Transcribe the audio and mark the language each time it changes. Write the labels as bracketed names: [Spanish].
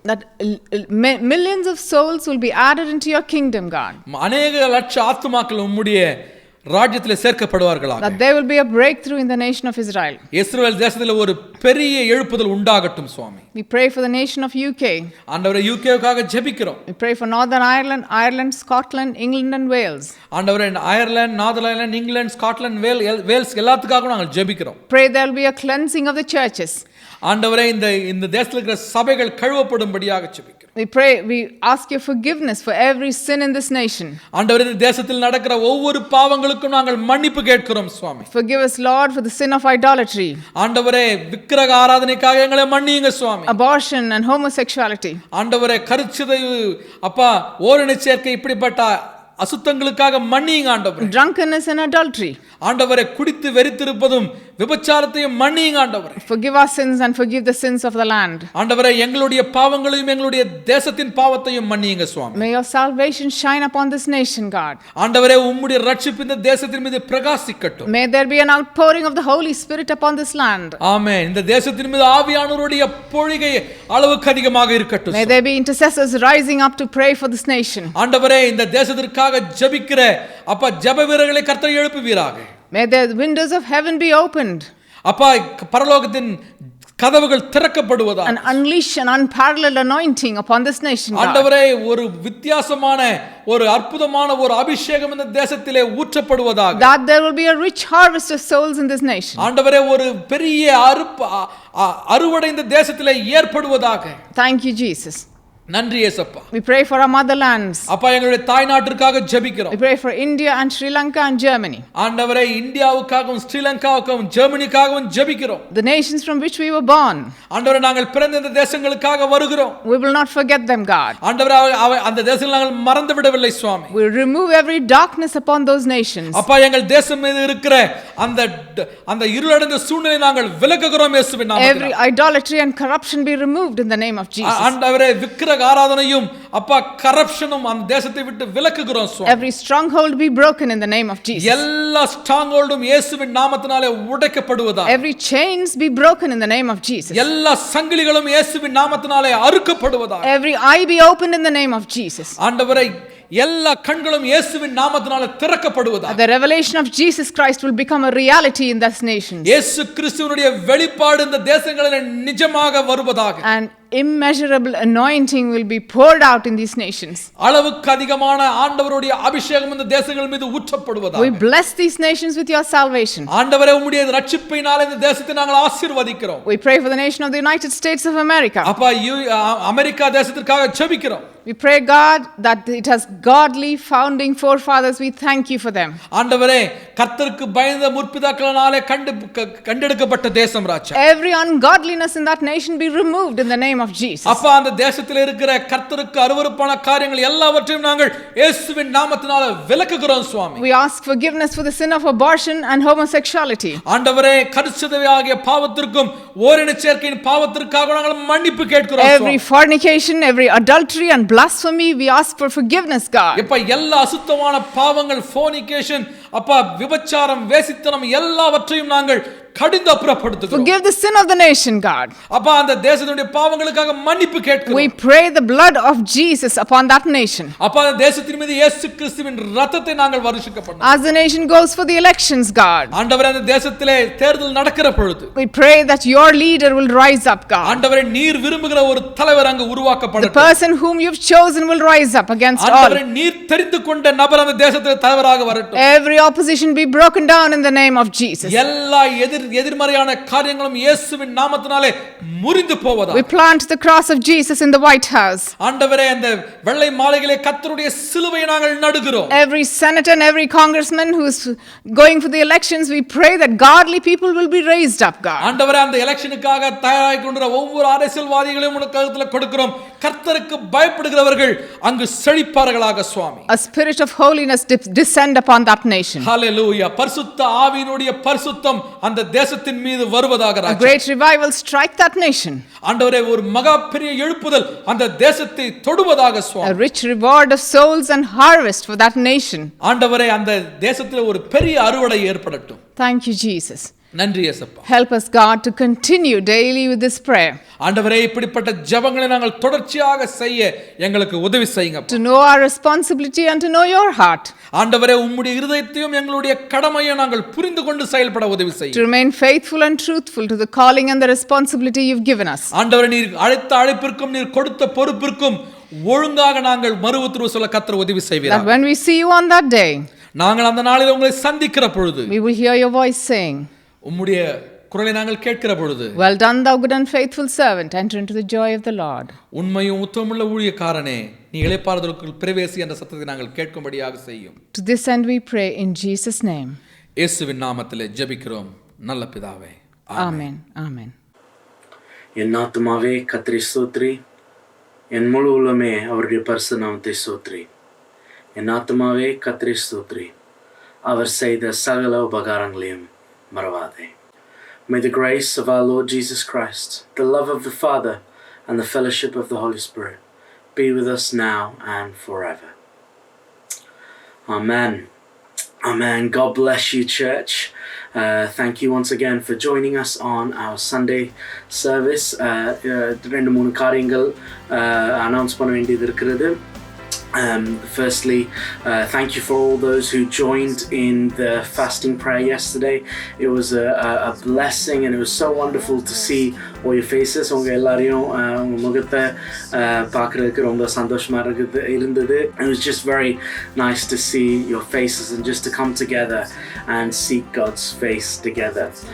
[English] That millions of souls will be added into your kingdom, God. [Tamil] அநேக லட்ச ஆத்துமாக்கள் உம்முடைய ராஜ்யத்தில் சேர்க்கப்படுவார்களாக. [English] That there will be a breakthrough in the nation of Israel. [Tamil] இஸ்ரவேல் தேசத்தில் ஒரு பெரிய எழுப்புதல் உண்டாகட்டும் சுவாமி. [English] We pray for the nation of UK. [Tamil] ஆண்டவரே, யூகேவுக்காக ஜெபிக்கிறோம். [English] We pray for Northern Ireland, Scotland, England and Wales. [Tamil] ஆண்டவரே, Ireland, northern Ireland, England, Scotland, Wales எல்லாத்துக்காகவும் நாங்கள் ஜெபிக்கிறோம். [English] Pray there will be a cleansing of the churches. [Tamil] ஆண்டவரே, இந்த தேசத்தில் இருக்கிற சபைகள் கழுவப்படும்படியாக ஜெபிக்கிறோம். [English] We ask your forgiveness for every sin in this nation. [Tamil] ஆண்டவரே, இந்த தேசத்தில் நடக்கிற ஒவ்வொரு பாவங்களுக்கும் நாங்கள் மன்னிப்பு கேட்கிறோம் சுவாமி. [English] Forgive us, Lord, for the sin of idolatry. [Tamil] ஆண்டவரே, விக்கிரக ஆராதனைக்காக எங்களை மன்னியுங்க சுவாமி. [English] Abortion and homosexuality. [Tamil] ஆண்டவரே, கருச்சிதைவு, அப்பா, ஓரின சேர்க்கை, இப்படிப்பட்ட அசுத்தங்களுக்காக மன்னியுங்க ஆண்டவரே. [English] Drunkenness and adultery. [Tamil] ஆண்டவரே, குடித்து வெறித்திருப்பதும் விபச்சாரத்தையும் மன்னியுங்க ஆண்டவரே. [English] Forgive our sins and forgive the sins of the land. [Tamil] ஆண்டவரே, எங்களுடைய பாவங்களையும் எங்களுடைய தேசத்தின் பாவத்தையும் மன்னியுங்க சுவாமி. [English] May your salvation shine upon this nation, God. [Tamil] ஆண்டவரே, உம்முடைய ரட்சிப்பு இந்த தேசத்தின் மீது பிரகாசிக்கட்டும். [English] May there be an outpouring of the Holy Spirit upon this land. [Tamil] ஆமென். இந்த தேசத்தின் மீது ஆவியானவருடைய பொழிகை அளவுக்கு அதிகமாக இருக்கட்டும். [English] May there be intercessors rising up to pray for this nation. [Tamil] ஆண்டவரே, இந்த தேசத்திற்காக ஜெபிக்கிற அப்பா ஜெப வீரர்களை கர்த்தர் எழுப்புவீராக. [English] May the windows of heaven be opened. [Tamil] அப்பா, பரலோகத்தின் கதவுகள் திறக்கப்படுவதாக. [English] And unleash an unparalleled anointing upon this nation, God. [Tamil] ஆண்டவரே, ஒரு வித்தியாசமான ஒரு அற்புதமான ஒரு அபிஷேகம் இந்த தேசத்திலே ஊற்றப்படுவதாக. [English] That there will be a rich harvest of souls in this nation. [Tamil] ஆண்டவரே, ஒரு பெரிய அறுவடை இந்த தேசத்திலே ஏற்படுவதாக. [English] Thank you, Jesus. [Tamil] நன்றி இயேசப்பா. [English] We pray for our motherlands. [Tamil] அப்பா, எங்களுடைய தாய் நாட்டிற்காக ஜெபிக்கிறோம். [English] We pray for India and Sri Lanka and Germany. [Tamil] ஆண்டவரே, இந்தியாவுக்காகவும் ஸ்ரீலங்காவுக்காகவும் ஜெர்மனிக்காகவும் ஜெபிக்கிறோம். [English] The nations from which we were born. [Tamil] ஆண்டவரே, நாங்கள் பிறந்த இந்த தேசங்களுக்காக வருகிறோம். [English] We will not forget them, God. [Tamil] ஆண்டவரே, அந்த தேசங்களை நாங்கள் மறந்து விடவில்லை சுவாமி. [English] We remove every darkness upon those nations. [Tamil] அப்பா, எங்கள் தேசம் மீது இருக்கிற அந்த இருளடைந்த சூழ்நிலை நாங்கள் விலக்குகிறோம் இயேசுவின் நாமத்தினாலே. [English] Every idolatry and corruption be removed in the name of Jesus. [Tamil] ஆண்டவரே, விக்கிரக ஆராதனையும் அப்பா கரப்ஷனும் அந்த தேசத்தை விட்டு விலக்குகிறோம் சுவாமி. [English] Every stronghold be broken in the name of Jesus. [Tamil] எல்லா ஸ்ட்ராங்ஹோல்டும் இயேசுவின் நாமத்தினாலே உடைக்கப்படுவதாக. [English] Every chains be broken in the name of Jesus. [Tamil] எல்லா சங்கிலிகளும் இயேசுவின் நாமத்தினாலே அறுக்கப்படுவதாக. [English] Every eye be opened in the name of Jesus. [Tamil] ஆண்டவரே, எல்லா கண்களும் இயேசுவின் நாமத்தினாலே திறக்கப்படுவதாக. [English] The revelation of Jesus Christ will become a reality in this nation. [Tamil] இயேசு கிறிஸ்துவினுடைய வெளிப்பாடு இந்த தேசங்களிலே நிஜமாக வருவதாக. [English] And immeasurable anointing will be poured out in these nations. [Tamil] அளவுக்கு அதிகமான ஆண்டவருடைய அபிஷேகம் இந்த தேசங்கள் மீது ஊற்றப்படுவதாக. [English] We bless these nations with your salvation. [Tamil] ஆண்டவரே, உம்முடைய இரட்சிப்பினாலே இந்த தேசத்தை நாங்கள் ஆசீர்வதிக்கிறோம். [English] We pray for the nation of the United States of America. [Tamil] அப்பா, அமெரிக்கா தேசத்திற்காக ஜெபிக்கிறோம். [English] We pray, God, that it has godly founding forefathers. We thank you for them. [Tamil] ஆண்டவரே, கர்த்தருக்கு பயந்த முற்பிதாக்களினாலே கண்டெடுக்கப்பட்ட தேசம் ராஜா. [English] Every ungodliness in that nation be removed in the name of Jesus. [Tamil] அப்பா, அந்த தேசத்தில் இருக்கிற கர்த்தருக்கு அருவருப்பான காரியங்கள் எல்லாவற்றையும் நாங்கள் இயேசுவின் நாமத்தினாலே விலக்குகிறோம் சுவாமி. [English] We ask forgiveness for the sin of abortion and homosexuality. [Tamil] ஆண்டவரே, கருச்சிதைவாகிய பாவத்திற்கும் ஓரின சேர்க்கையின் பாவத்திற்காக நாங்கள் மன்னிப்பு கேட்கிறோம். [English] Every fornication, every adultery and blasphemy, we ask for forgiveness, God. [Tamil] இப்ப எல்லா அசுத்தமான பாவங்கள், fornication, அப்பா, விபச்சாரம், வேசித்தனம் எல்லாவற்றையும் நாங்கள் கடிந்து அப்புறப்படுத்துகிறோம். [English] Forgive the sin of the nation, God. [Tamil] அப்பா அந்த தேசத்தினுடைய பாவங்களுக்காக மன்னிப்பு கேட்கிறோம். [English] We pray the blood of Jesus upon that nation. [Tamil] அப்பா அந்த தேசத்தின் மீது இயேசு கிறிஸ்துவின் இரத்தத்தை நாங்கள் வருஷிக்க பண்ணோம். [English] As the nation goes for the elections, God, [Tamil] ஆண்டவரே அந்த தேசத்திலே தேர்தல் நடக்கிற பொழுது [English] we pray that your leader will rise up, God. [Tamil] ஆண்டவரே நீர் விரும்புகிற ஒரு தலைவர் அங்கு [English] The [Tamil] உருவாக்கப்படட்டும். [English] person whom you've chosen will rise up against [Tamil] ஆண்டவரே [English] all. [Tamil] நீர் தெரிந்து கொண்ட நபர் அந்த தேசத்திலே தலைவராக வரட்டும். [English] Every opposition be broken down in the name of Jesus. [Tamil] எல்லா எதிர்மறையான காரியங்களும் இயேசுவின் நாமத்தினாலே முறிந்து போவதாக. [English] We plant the cross of Jesus in the White House. [Tamil] ஆண்டவரே அந்த வெள்ளை மாளிகையிலே கர்த்தருடைய சிலுவையை நாங்கள் நடுகிறோம். [English] Every senator and every congressman who's going for the elections, we pray that godly people will be raised up, God. [Tamil] ஆண்டவரே அந்த எலெக்ஷனுக்காக தயாராகி கொண்டிருக்கிற ஒவ்வொரு அரசியல்வாதிகளையும் உனக்கு கருத்துல கொடுக்கிறோம். கர்த்தருக்கு பயப்படுகிறவர்கள் அங்கு செழிப்பார்களாக சுவாமி. [English] A spirit of holiness descend upon that nation. [Tamil] ஹல்லேலூயா. பரிசுத்த ஆவியினுடைய பரிசுத்தம் அந்த தேசத்தின் மீது வருவதாக [English] A [Tamil] Raja. [English] great revival strike that nation. [Tamil] ஆண்டவரே ஒரு மகா பெரிய எழுப்புதல் அந்த தேசத்தை தொடுவதாக [English] A [Tamil] Swami. [English] rich reward of souls and harvest for that nation. [Tamil] ஆண்டவரே அந்த தேசத்தில் ஒரு பெரிய அறுவடை ஏற்படட்டும். [English] Thank you, Jesus. [Tamil] நன்றி இயேசுப்பா. [English] Help us, God, to continue daily with this prayer, [Tamil] ஆண்டவரே இப்படிப்பட்ட ஜெபங்களை நாங்கள் தொடர்ச்சியாக செய்ய எங்களுக்கு உதவி செய்யுங்க. [English] to know our responsibility and to know your heart, [Tamil] ஆண்டவரே உம்முடைய இருதயத்தையும் எங்களுடைய கடமையை நாங்கள் புரிந்து கொண்டு செயல்பட உதவி [English] to [Tamil] செய்யுங்க. [English] remain faithful and truthful to the calling and the responsibility you've given us. [Tamil] ஆண்டவரே நீர் அழைத்த அழைப்பிற்கும் நீர் கொடுத்த பொறுப்பிற்கும் ஒழுங்காக நாங்கள் மறு உத்தரவு சொல்ல கர்த்தர் உதவி [English] That [Tamil] செய்வீராக. [English] when we see you on that day, [Tamil] நாங்கள் அந்த நாளில் உங்களை சந்திக்கிற பொழுது [English] we will hear your voice saying, [Tamil] உம்முடைய குரலை நாங்கள் கேட்கிற பொழுது [English] "Well done, thou good and faithful servant, enter into the joy of the Lord." [Tamil] உண்மையும் உத்தமமுள்ள ஊழியக்காரனே நீ இளைப்பாறுதலுக்குள் பிரவேசி என்ற சத்தத்தை நாங்கள் கேட்கும்படியாக செய்யும். [English] To this end we pray in Jesus' name. [Tamil] இயேசுவின் நாமத்திலே ஜெபிக்கிறோம் நல்ல பிதாவே. [English] Amen. Amen. [Tamil] என் ஆத்துமாவே கர்த்தரை ஸ்தோத்திரி, என் முழு உள்ளமே அவருடைய பரிசுத்த நாமத்தை ஸ்தோத்திரி. என் ஆத்துமாவே கர்த்தரை ஸ்தோத்திரி, அவர் செய்த சகல உபகாரங்களையும் மறவாதே. [English] May the grace of our Lord Jesus Christ, the love of the Father, and the fellowship of the Holy Spirit be with us now and forever. Amen. Amen. God bless you, church. Thank you once again for joining us on our Sunday service. [Tamil] ரெண்டு மூணு காரியங்கள் announce பண்ண வேண்டியது இருக்கிறது. [English] Firstly, thank you for all those who joined in the fasting prayer yesterday. It was a blessing and it was so wonderful to see all your faces. [Tamil] உங்க எல்லாரையும் உங்க முகத்தை பார்க்கறதுக்கு ரொம்ப சந்தோஷமா இருந்தது. [English] It was just very nice to see your faces and just to come together and seek God's face together.